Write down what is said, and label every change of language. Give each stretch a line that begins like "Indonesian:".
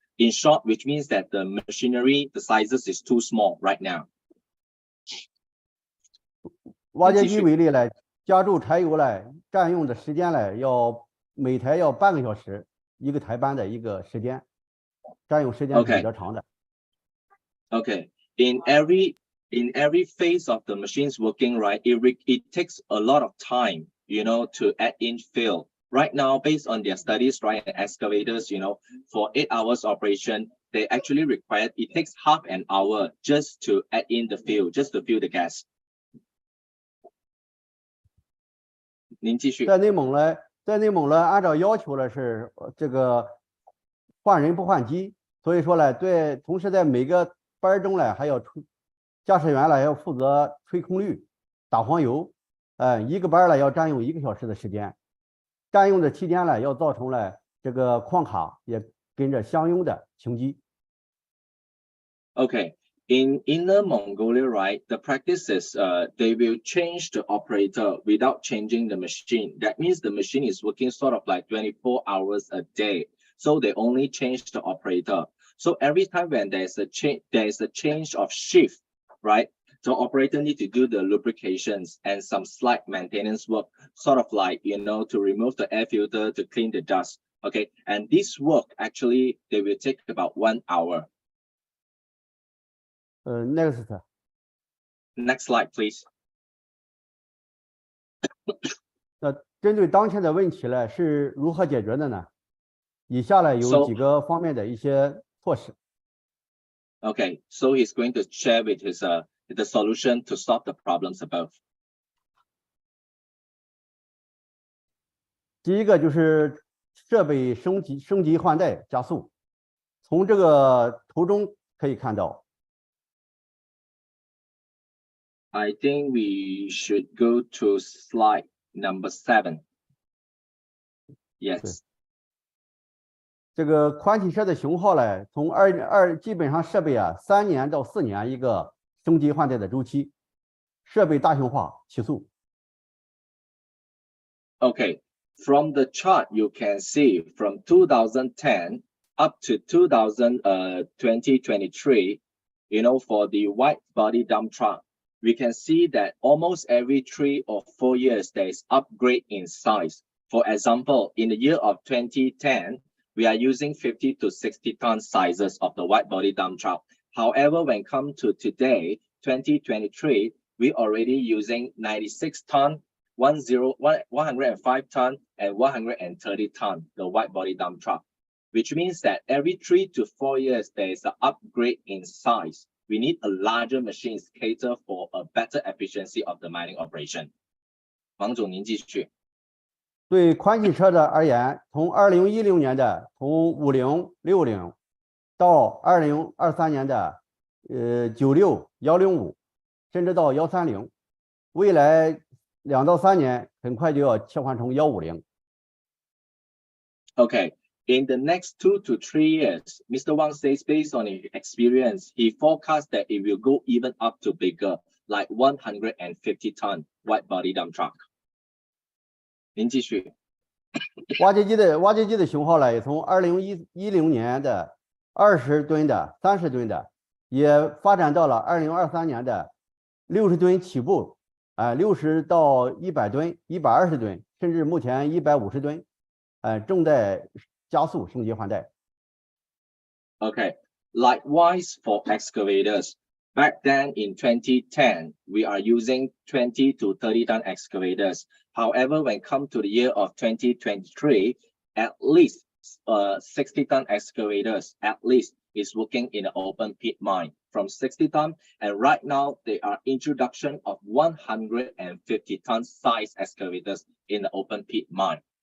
English: In short, which means that the machinery, the sizes is too small right now.
Chinese: 挖掘机为例呢，加注柴油呢，占用的时间呢每台要半个小时，一个台班的一个时间，占用时间是比较长的。
English: Okay, in every phase of the machines working, right, it takes a lot of time, to add in fill. Right now, based on their studies, right, excavators, for 8 hours operation, they actually it takes half an hour just to add in the fuel, just to fill the gas.
Chinese: 您继续。在内蒙呢，按照要求呢是这个换人不换机，所以说呢，同时在每个班中呢，还要驾驶员呢要负责吹空滤、打黄油，一个班呢要占用1个小时的时间，占用的期间呢，要造成了这个矿卡也跟着相应的停机。
English: Okay. In Inner Mongolia, right, the practice is they will change the operator without changing the machine. That means the machine is working sort of like 24 hours a day. So they only change the operator. So every time when there is a change of shift, right, the operator need to do the lubrications and some slight maintenance work, sort of like, to remove the air filter, to clean the dust. Okay, and this work actually, they will take about 1 hour. Next slide, please.
Chinese: 针对当前的问题呢，是如何解决的呢？以下呢有几个方面的一些措施。
English: Okay, so he's going to share with his the solution to solve the problems above.
Chinese: 第一个就是设备升级换代加速，从这个图中可以看到。
English: I think we should go to slide number 7. Yes.
Chinese: 这个宽体车的型号呢，从基本上设备3年到4年一个升级换代的周期，设备大型化提速。
English: Okay, from the chart you can see from 2010 up to 2023, for the wide body dump truck, we can see that almost every 3 or 4 years there is upgrade in size For example, in the year of 2010, we are using 50 to 60 ton sizes of the wide body dump truck. However, when come to today, 2023, we already using 96 ton, 105 ton, and 130 ton, the wide body dump truck, which means that every 3 to 4 years, there is an upgrade in size. We need a larger machines cater for a better efficiency of the mining operation.
Chinese: 王总，您继续。对宽汽车的而言，从2016年的从50、60到2023年的96、105，甚至到130，未来2到3年很快就要切换成150。
English: Okay, in the next 2 to 3 years, Mr. Wang says based on his experience, he forecasts that it will go even up to bigger, like 150 ton wide body dump truck.
Chinese: 您继续。挖掘机的型号呢，也从2010年的20吨的、30吨的，也发展到了2023年的60吨起步，60到100吨、120吨，甚至目前150吨，正在加速升级换代。
English: Okay, likewise for excavators. Back then in 2010, we are using 20 to 30 ton excavators. However, when come to the year of 2023, at least 60 ton excavators at least is working in an open pit mine from 60 ton, and right now they are introduction of 150 ton size excavators in the open pit mine.